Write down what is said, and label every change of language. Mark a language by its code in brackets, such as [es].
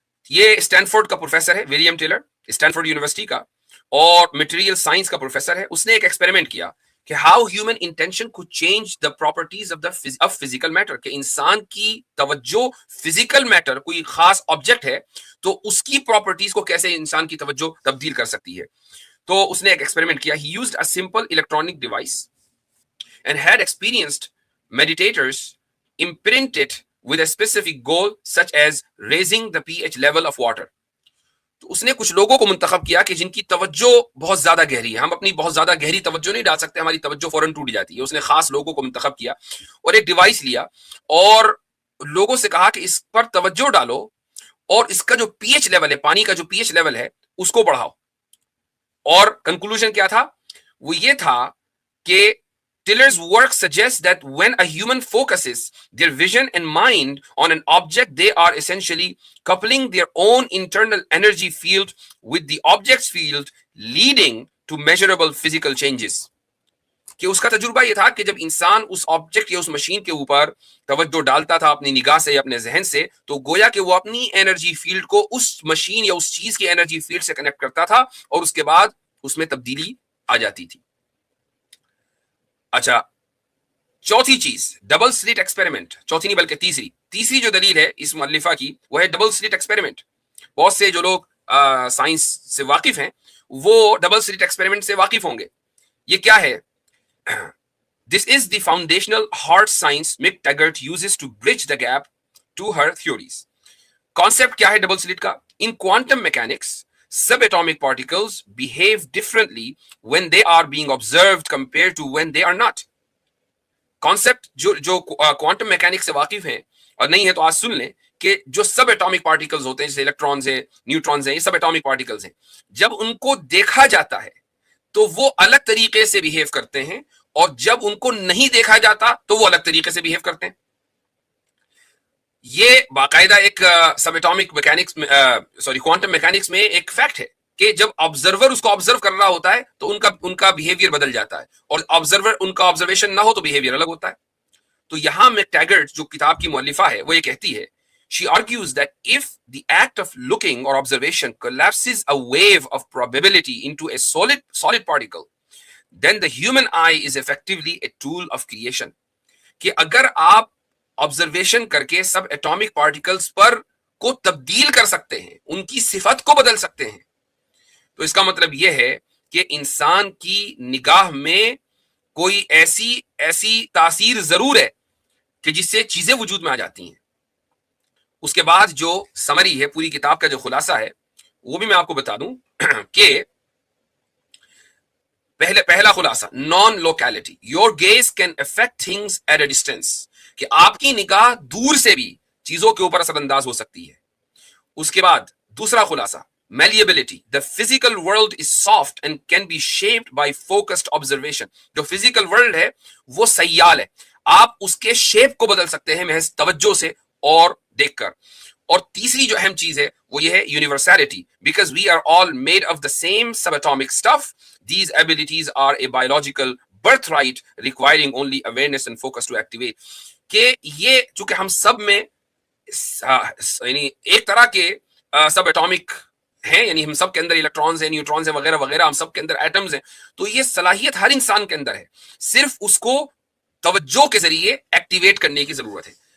[ur] یہ اسٹینفورڈ کا پروفیسر ہے, ولیم ٹیلر, اسٹینفورڈ یونیورسٹی کا, اور مٹیریل سائنس کا پروفیسر ہے. اس نے ایک ایکسپیریمنٹ کیا کہ ہاؤ ہیومن انٹینشن کو change the properties of physical metre, کہ انسان کی توجہ فزیکل میٹر, کوئی خاص آبجیکٹ ہے تو اس کی پراپرٹیز کو کیسے انسان کی توجہ تبدیل کر سکتی ہے. تو اس نے ایک ایکسپیریمنٹ کیا. [en] He used a simple electronic device and had experienced meditators imprint it with a specific goal such as raising the pH level of water. [ur] تو اس نے کچھ لوگوں کو منتخب کیا کہ جن کی توجہ بہت زیادہ گہری ہے. ہم اپنی بہت زیادہ گہری توجہ نہیں ڈال سکتے, ہماری توجہ فوراً ٹوٹ جاتی ہے. اس نے خاص لوگوں کو منتخب کیا اور ایک ڈیوائس لیا اور لوگوں سے کہا کہ اس پر توجہ ڈالو اور اس کا جو پی ایچ لیول ہے, پانی کا جو پی ایچ لیول ہے اس کو بڑھاؤ. اور کنکلوژن کیا تھا؟ وہ یہ تھا کہ [en] Tiller's work suggests that when a human focuses their vision and mind on an object, they are essentially coupling their own internal energy field with the object's field, leading to measurable physical changes. [ur] کہ اس کا تجربہ یہ تھا کہ جب انسان اس object یا اس machine کے اوپر توجہ ڈالتا تھا اپنی نگاہ سے یا اپنے ذہن سے، تو گویا کہ وہ اپنی انرجی فیلڈ کو اس مشین یا اس چیز کی انرجی فیلڈ سے کنیکٹ کرتا تھا اور اس کے بعد اس میں تبدیلی آ جاتی تھی. اچھا، چوتھی چیز ڈبل سلٹ ایکسپیریمنٹ. چوتھی نہیں بلکہ تیسری جو دلیل ہے اس مؤلفہ کی وہ ہے ڈبل سلٹ ایکسپیریمنٹ. بہت سے جو لوگ سائنس سے واقف ہیں وہ ڈبل سلٹ ایکسپیریمنٹ سے واقف ہوں گے. یہ کیا ہے؟ [en] This is the foundational hard science Mick Taggart uses to bridge the gap to her theories. Concept [ur] کیا ہے ڈبل سلٹ کا؟ [en] In quantum mechanics, subatomic particles behave differently when they are being observed compared to when they are not. [ur] Concept جو quantum mechanics سے واقف ہیں اور نہیں ہے تو آج سن لیں کہ جو سب ایٹامک پارٹیکلز ہوتے ہیں جیسے الیکٹرانز ہیں، نیوٹرانز ہیں، یہ سب ایٹامک پارٹیکلز ہیں، جب ان کو دیکھا جاتا ہے تو وہ الگ طریقے سے بیہیو کرتے ہیں اور جب ان کو نہیں دیکھا جاتا تو وہ الگ طریقے سے بیہیو کرتے ہیں. یہ باقاعدہ ایک سب ایٹامک میکینکس کوانٹم میکینکس میں ایک فیکٹ ہے کہ جب آبزرور اس کو آبزرو کر رہا ہوتا ہے تو ان کا بیہیویئر بدل جاتا ہے، اور آبزرور ان کا آبزرویشن نہ ہو تو بیہیویئر الگ ہوتا ہے. تو یہاں میک ٹیگرٹ جو کتاب کی مؤلفہ ہے وہ یہ کہتی ہے، [en] she argues that if the act of looking or observation collapses a wave of probability into a solid particle, then the human eye is effectively a tool of creation. [ur] کہ اگر آپ آبزرویشن کر کے سب ایٹامک پارٹیکلز پر کو تبدیل کر سکتے ہیں، ان کی صفت کو بدل سکتے ہیں، تو اس کا مطلب یہ ہے کہ انسان کی نگاہ میں کوئی ایسی تاثیر ضرور ہے کہ جس سے چیزیں وجود میں آ جاتی ہیں. اس کے بعد جو سمری ہے پوری کتاب کا جو خلاصہ ہے وہ بھی میں آپ کو بتا دوں کہ پہلا خلاصہ naan locality, [en] your gaze can affect things at a distance, [ur] کہ آپ کی نگاہ دور سے بھی چیزوں کے اوپر اثر انداز ہو سکتی ہے. اس کے بعد دوسرا خلاصہ [en] malleability, the physical world is soft and can be shaped by focused observation. [ur] جو physical world ہے وہ سیال ہے، آپ اس کے شیپ کو بدل سکتے ہیں محض توجہ سے اور دیکھ کر. اور تیسری جو اہم چیز ہے وہ یہ ہے [en] universality, because we are all made of the same subatomic stuff. These abilities are a biological birthright requiring only awareness and focus to activate. [ur] کہ یہ چونکہ ہم سب میں یعنی ایک طرح کے سب ایٹامک ہیں، یعنی ہم سب کے اندر الیکٹرانز ہیں، نیوٹرانز ہیں، وغیرہ وغیرہ، ہم سب کے اندر ایٹمز ہیں، تو یہ صلاحیت ہر انسان کے اندر ہے، صرف اس کو توجہ کے ذریعے ایکٹیویٹ کرنے کی ضرورت ہے.